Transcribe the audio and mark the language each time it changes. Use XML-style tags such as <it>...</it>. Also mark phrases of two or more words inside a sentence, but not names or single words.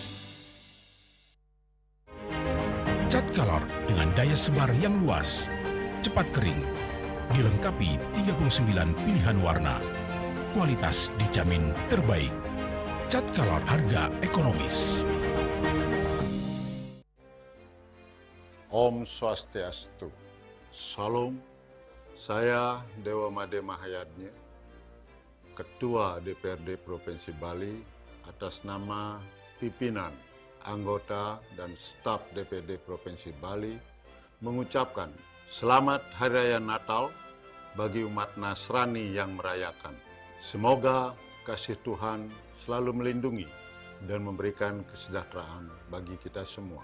<id>Cat Color dengan daya sebar yang luas, cepat kering, dilengkapi 39 pilihan warna. Kualitas dijamin terbaik. Cat Color harga ekonomis.</id> <ban>Om Swastiastu.</ban> <id>Salam. Saya Dewa Made Mahayadnya, Ketua DPRD Provinsi Bali, atas nama pimpinan, anggota, dan staf DPRD Provinsi Bali mengucapkan Selamat Hari Raya Natal bagi umat Nasrani yang merayakan. Semoga kasih Tuhan selalu melindungi dan memberikan kesejahteraan bagi kita semua.</id>